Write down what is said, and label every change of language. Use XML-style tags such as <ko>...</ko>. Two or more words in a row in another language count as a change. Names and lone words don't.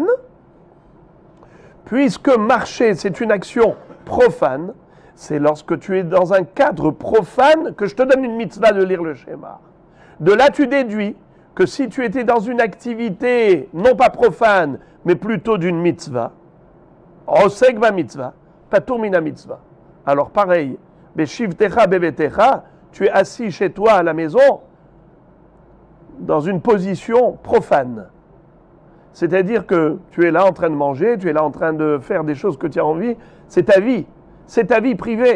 <fr>Puisque marcher, c'est une action profane, c'est lorsque tu es dans un cadre profane que je te donne une mitzvah de lire le schéma. De là, tu déduis que si tu étais dans une activité, non pas profane, mais plutôt d'une mitzvah,</fr> <he>עוסק במצוה פטור מן המצוה.</he> <fr>Alors pareil,</fr> <he>בשבתך בביתך,</he> <fr>tu es assis chez toi à la maison, dans une position profane. C'est-à-dire que tu es là en train de manger, tu es là en train de faire des choses que tu as envie, c'est ta vie privée.</fr>